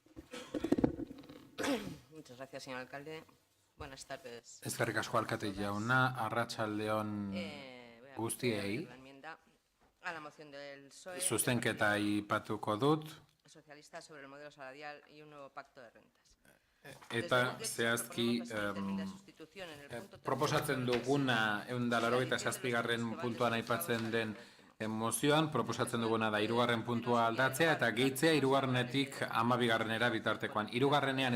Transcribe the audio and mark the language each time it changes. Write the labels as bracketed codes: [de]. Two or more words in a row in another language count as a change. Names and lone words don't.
[es] Muchas gracias, señor alcalde. Buenas tardes. [eu] Eskerrik asko alkate jauna, arratsaldeon guztiei. [es] La enmienda a la moción del PSOE. [eu] Zuzenketa aipatuko dut. [es] Socialista sobre el modelo salarial y un nuevo pacto de rentas. [eu] Eta zehazki proposatzen duguna 187. puntuan aipatzen den mozioan, proposatzen duguna da 3. puntua aldatzea eta gehitzea 3. 12. bitartekoan. 3.